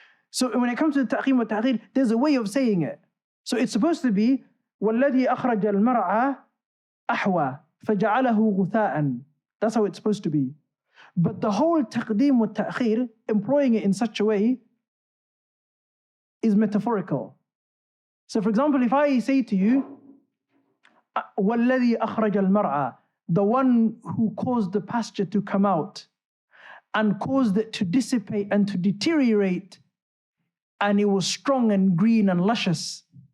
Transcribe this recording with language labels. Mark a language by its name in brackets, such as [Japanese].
[English] So when it comes to the taqdeem wa ta'khir, there's a way of saying it. So it's supposed to be [Arabic] وَالَّذِي أَخْرَجَ الْمَرْعَى أَحْوَى فَجَعَلَهُ غُثَاءً. [English] That's how it's supposed to be. But the whole taqdeem wa ta'khir, employing it in such a way, is metaphorical. So for example, if I say to you, [Arabic] وَالَّذِي أَخْرَجَ الْمَرْعَى, [English] the one who caused the pasture to come out and caused it to dissipate and to deteriorate, and it was strong and green and luscious.